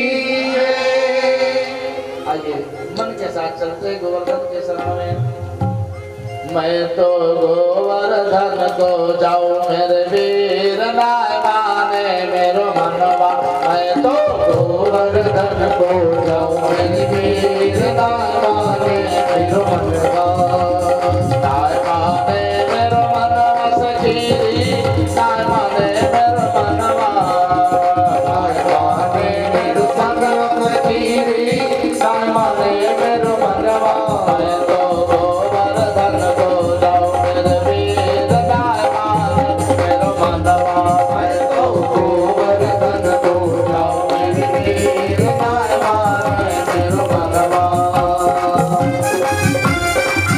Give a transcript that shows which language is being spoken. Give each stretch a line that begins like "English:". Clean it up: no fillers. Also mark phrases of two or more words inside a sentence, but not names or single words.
Hindi: आइए मन के साथ चलते गोवर्धन के शरण में।
Braj: मैं तो गोवर्धन को जाऊं मेरे वीर नाय माने मेरो मनवा। मैं तो गोवर्धन को जाऊं मेरे वीर नाय माने मेरो मनवा। नाय माने मेरो मनवा सखी, नाय माने मेरो मनवा। नाय माने मेरो मनवा सखी, नाय माने मेरो मनवा। मैं तो गोवर्धन को जाऊं मेरे वीर नाय माने मेरो मनवा। मैं तो गोवर्धन को जाऊं मेरे वीर नाय माने मेरो मनवा।